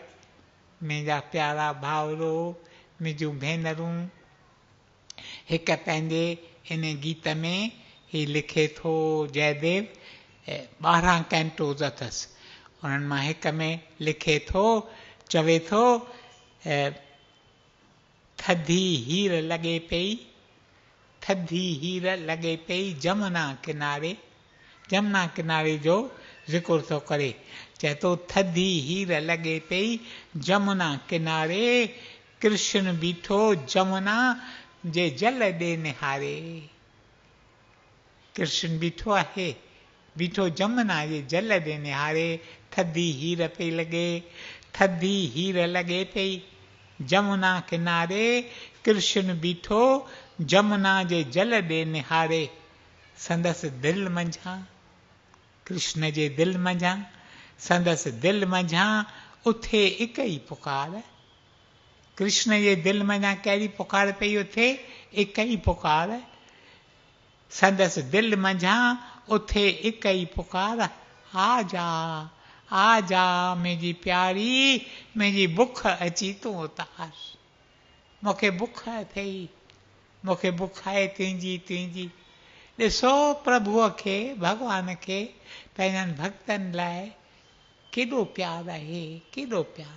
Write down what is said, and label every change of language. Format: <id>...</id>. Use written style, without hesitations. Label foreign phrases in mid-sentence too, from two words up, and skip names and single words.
<sd>मुंहिंजा प्यारा भाउरो, मुंहिंजूं भेनरूं, हिकु पंहिंजे इन गीत में ही लिखे थो जयदेव, 12 कैंटोज़ अथसि, उन्हनि मां हिक में लिखे थो, चवे थो थधी हीर लॻे पई, थधी हीर लॻे पई जमुना किनारे। जमुना किनारे जो ज़िक्र थो करे, चए थो थधी हीर लॻे पई जमुना किनारे, कृष्ण बीठो जमुना जे जल ॾे निहारे। कृष्ण बीठो आहे, बीठो जमुना जे जल ॾे निहारे, थधी हीर पई लॻे, थधी हीर लॻे पई जमुना किनारे, कृष्ण बीठो जमुना जे जल ॾे निहारे। संदसि दिलि मंझां, कृष्ण जे दिलि मंझां, संदसि दिलि मंझां उथे हिक ई पुकार। कृष्ण जे दिलि मंझां कहिड़ी पुकार पई उथे? हिक ई पुकार। संदसि दिलि मंझां उथे हिक ई पुकार, आजा आजा मुंहिंजी प्यारी, मुंहिंजी बुख अची तूं उतार। मूंखे बुख अथई, मूंखे बुख आहे तुंहिंजी तुंहिंजी। ॾिसो प्रभुअ खे, भॻवान खे पंहिंजनि भक्तनि लाइ केॾो प्यारु आहे, केॾो प्यारु।</sd>